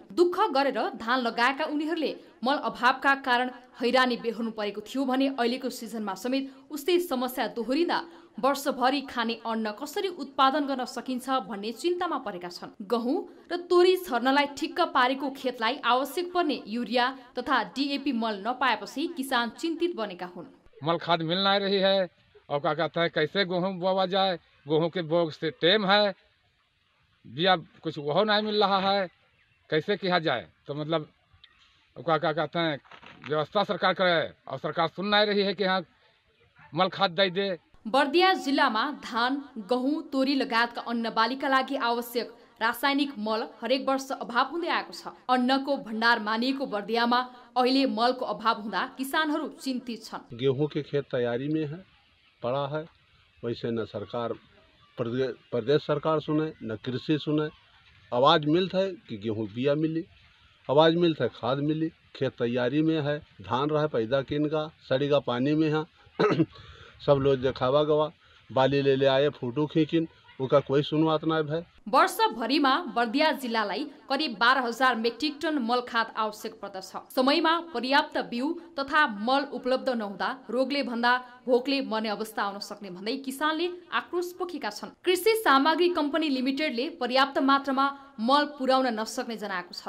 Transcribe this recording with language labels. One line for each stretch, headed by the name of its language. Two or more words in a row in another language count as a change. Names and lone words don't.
Nepali: दुःख गरेर धान लगाएका उनीहरूले मल अभावका कारण हैरानी बेहोर्नु परेको थियो भने अहिलेको सिजनमा समेत उस्तै समस्या दोहोरिँदा वर्षभरि खाने अन्न कसरी उत्पादन गर्न सकिन्छ भन्ने चिन्तामा परेका छन्। गहुँ र तोरी छर्नलाई ठिक्क पारेको खेतलाई आवश्यक पर्ने युरिया तथा डीएपी मल नपाएपछि किसान चिन्तित बनेका हुन्।
Hindi: मल खाद मिल नहीं रही है और क्या कहता है कैसे गेहूँ बोआ जाए, गेहूँ के बोग से टेम है, बिया कुछ वह नहीं मिल रहा है, कैसे किया जाए? तो मतलब क्या कहते हैं व्यवस्था सरकार करे और सरकार सुन नहीं रही है कि हाँ मल खाद दे।
Nepali: बर्दिया जिल्लामा धान, गहुँ, तोरी लगायतका अन्न बालीका लागि आवश्यक रासायनिक मल हरेक वर्ष अभाव हुँदै आएको छ। अन्नको भण्डार मानिएको बर्दियामा अहिले मलको अभाव हुँदा किसानहरू चिन्तित छन्।
Hindi: गेहूं के खेत तैयारी में है, पड़ा है, वैसे न सरकार प्रदेश सरकार सुने न कृषि सुने। आवाज मिलता है कि गेहूं बिया मिली, आवाज मिलता है खाद मिली, खेत तैयारी में है, धान रहा पैदा किन का सड़ीगा पानी में है सब लोग देखावा गवा बाली ले आए, फोटो खींचिन, उसका कोई सुनवात नहीं भाई।
Nepali: वर्षभरिमा बर्दिया जिल्लालाई करिब 12,000 मेट्रिक टन मल खाद आवश्यक पर्दछ। समयमा पर्याप्त बिउ तथा मल उपलब्ध नहुँदा रोगले भन्दा भोकले मर्ने अवस्था आउन सक्ने भन्दै किसानले आक्रोश पोखेका छन्। कृषि सामग्री कम्पनी लिमिटेडले पर्याप्त मात्रामा मल पुर्याउन नसक्ने जनाएको छ।